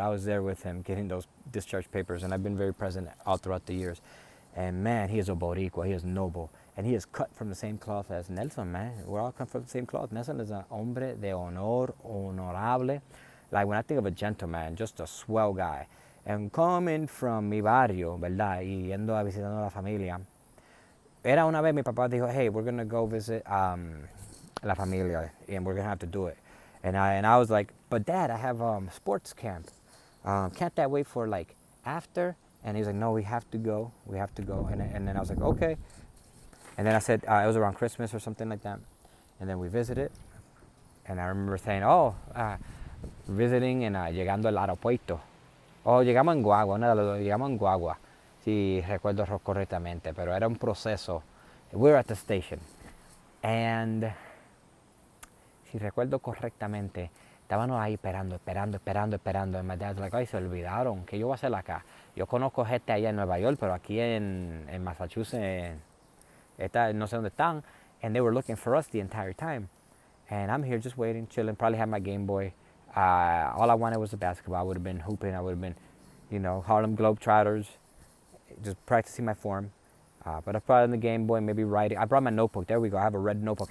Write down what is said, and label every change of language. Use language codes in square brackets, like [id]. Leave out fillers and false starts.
[en] I was there with him getting those discharge papers, and I've been very present all throughout the years. And man, he is a Boricua, he is noble. And he is cut from the same cloth as Nelson, man. We're all cut from the same cloth. Nelson is a [es] hombre de honor, [en] honorable. Like when I think of a gentleman, just a swell guy. And coming from [es] mi barrio, ¿verdad? Y yendo a visitando a la familia. Era una vez mi papá dijo, [en] hey, we're going to go visit la familia, and we're going to have to do it. And I was like, but Dad, I have sports camp. Can't that wait for like after? And he's like, no, we have to go. We have to go. And then I was like, okay. And then I said, it was around Christmas or something like that. And then we visited. And I remember saying, visiting and [es] llegando al aeropuerto. Oh, llegamos en guagua, llegamos en guagua. Si recuerdo correctamente, pero era un proceso. [en] We were at the station. [es] And si recuerdo correctamente, estábamos ahí esperando. [en] And my dad's like, [es] ay, se olvidaron, ¿qué yo voy a hacer acá? Yo conozco gente allá en Nueva York, pero aquí en Massachusetts, no sé dónde están. [en] And they were looking for us the entire time. And I'm here just waiting, chilling, probably had my Game Boy. All I wanted was a basketball. I would have been hooping. I would have been, Harlem Globetrotters, just practicing my form. But I brought in the Game Boy, maybe writing. I brought my notebook. There we go. I have a red notebook.